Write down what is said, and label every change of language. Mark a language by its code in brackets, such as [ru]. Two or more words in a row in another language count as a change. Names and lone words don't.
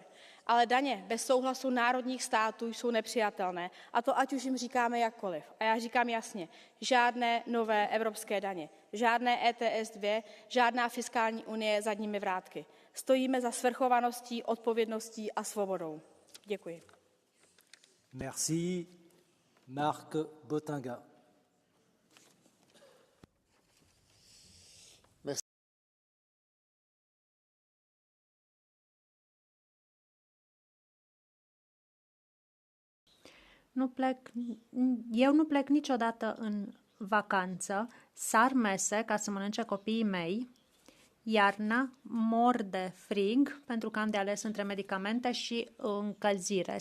[cs] Ale daně bez souhlasu národních států jsou nepřijatelné, a to ať už jim říkáme jakkoliv. A já říkám jasně, žádné nové evropské daně, žádné ETS 2, žádná fiskální unie zadními vrátky. Stojíme za svrchovaností, odpovědností a svobodou. Děkuji. [fr] Merci. Marc Botinga. [ro] Eu nu plec niciodată în vacanță, sar mese ca să mănânce copiii mei, iarna mor de frig pentru că am de ales între medicamente și încălzire.